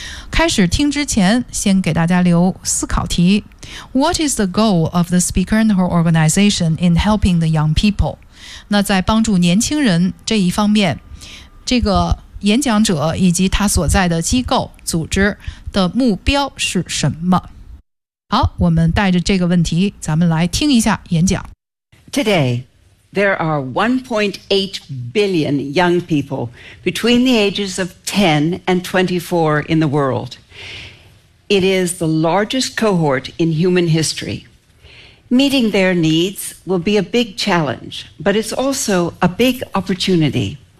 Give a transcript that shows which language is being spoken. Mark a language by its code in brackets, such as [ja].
[zh] 开始听之前先给大家留思考题， [en] What is the goal of the speaker and her organization in helping the young people？ [zh] 那在帮助年轻人这一方面，这个演讲者以及他所在的机构组织的目标是什么？好，我们带着这个问题，咱们来听一下演讲。 [en] Today, there are 1.8 billion young people between the ages of 10 and 24 in the world. It is the largest cohort in human history. Meeting their needs will be a big challenge, but it's also a big opportunity.